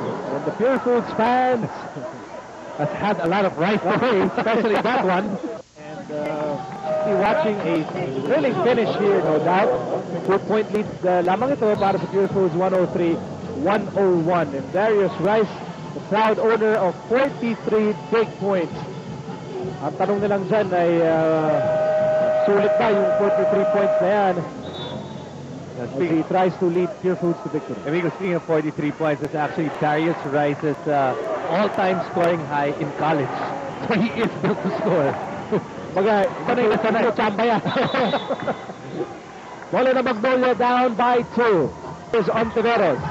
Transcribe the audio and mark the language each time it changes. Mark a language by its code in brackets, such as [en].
[en] And the Pure Foods fans has had a lot of rice today, especially that one. And be watching a thrilling finish here, no doubt. [tl] 2-point lead lamang ito para sa Pure Foods, 103-101. [en] And Darius Rice, the proud owner of 43 big points. [tl] Ang tanong nilang dyan ay sulit ba yung 43 points na yan? [en] As he tries to lead Pure Foods to victory. Amigo, speaking of 43 points, it's actually Darius Rice's all-time scoring high in college. So he is built to score. [tl] Bagay, sanay. Chamba yan. Bola na [en] Magnolia down by 2. Here's Ontiveros.